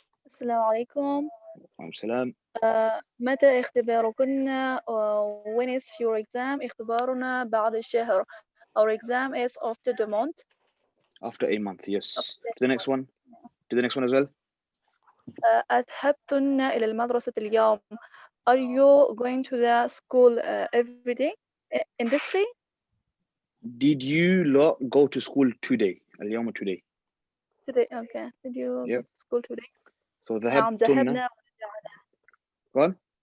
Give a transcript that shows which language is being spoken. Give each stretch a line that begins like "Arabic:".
Arabic: السلام عليكم. وعليكم السلام. متى اختباركن?
English: When is your exam?
Arabic: اختبارنا بعد الشهر.
English: Our exam is after the month. After a month, yes. Do the next one. Do the next one as well.
Arabic: أذهبتن إلى المدرسة اليوم.
English: Are you going to the school every day? In this day? Did you lot go to school today? اليوم today. Today, okay. Did you go to school today? So
Arabic: نعم ذهبنا ورجعنا.
English: Go on.